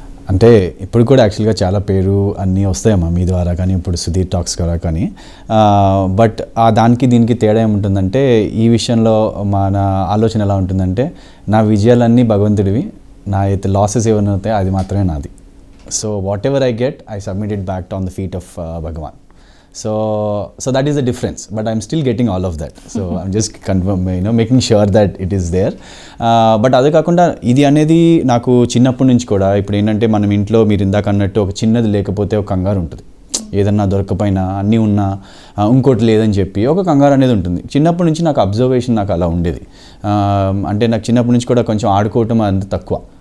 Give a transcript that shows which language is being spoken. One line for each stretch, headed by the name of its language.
Telugu: అంటే ఇప్పుడు కూడా యాక్చువల్గా చాలా పేరు అన్నీ వస్తాయమ్మా మీ ద్వారా కానీ, ఇప్పుడు సుధీర్ టాక్స్ ద్వారా కానీ. బట్ దానికి దీనికి తేడా ఏముంటుందంటే, ఈ విషయంలో మన ఆలోచన ఎలా ఉంటుందంటే, నా విజయాలన్నీ భగవంతుడివి, నా అయితే లాసెస్ ఏమైనా అవుతాయో అది మాత్రమే నాది.
English: So whatever I get I submit it back on the feet of Bhagwan. So that is the difference, but I'm still getting all of that. So I'm just making sure that it is there.
Telugu: But అదే కాకుండా ఇది అనేది నాకు చిన్నప్పటి నుంచి కూడా, ఇప్పుడు ఏంటంటే మనం ఇంట్లో మీరు ఇందాక అన్నట్టు ఒక చిన్నది లేకపోతే ఒక కంగారు ఉంటుంది. ఏదన్నా దొరకపోయినా, అన్నీ ఉన్నా ఇంకోటి లేదని చెప్పి ఒక కంగారు అనేది ఉంటుంది. చిన్నప్పటి నుంచి నాకు అబ్జర్వేషన్ నాకు అలా ఉండేది. అంటే నాకు చిన్నప్పటి నుంచి కూడా కొంచెం ఆడుకోవటం అంత తక్కువ.